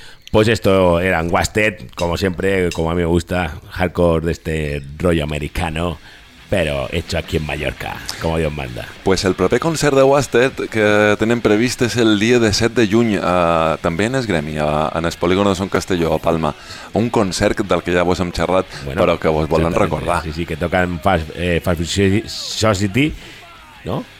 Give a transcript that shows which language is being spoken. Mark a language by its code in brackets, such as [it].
[es] Pues esto eran Wasted, como siempre, como a mí me gusta, hardcore de este rollo americano, pero hecho aquí en Mallorca, como Dios manda. [ca] Pues el proper concert de Wasted que tenen previst és el dia de 7 de juny, també en Esgremi, [es] en el polígono [ca] de Son Castelló, a Palma. Un concert del que ja vos hem xerrat, bueno, però que vos volen recordar. Sí, sí, que toquen Fast Food Society, ¿no?